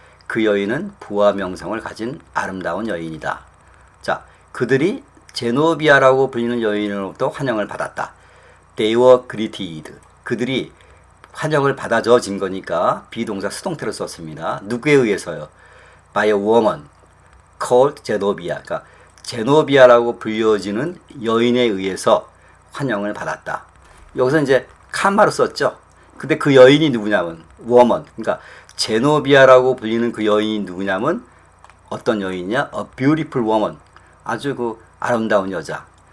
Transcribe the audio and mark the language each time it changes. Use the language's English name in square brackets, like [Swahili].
[Korean] 그 여인은 부와 명성을 가진 아름다운 여인이다. 자, 그들이 제노비아라고 불리는 여인으로부터 환영을 받았다. [English] They were greeted. [Korean] 그들이 환영을 받아줘진 거니까 비동사 수동태로 썼습니다. 누구에 의해서요? [English] By a woman called 제노비아. [Korean] 그러니까 제노비아라고 불려지는 여인에 의해서 환영을 받았다. 여기서 이제 칸마로 썼죠. 근데 그 여인이 누구냐면 woman. 그러니까 제노비아라고 불리는 그 여인이 누구냐면 어떤 여인이냐? [English] A beautiful woman. [Korean] 아주 그 아름다운 여자.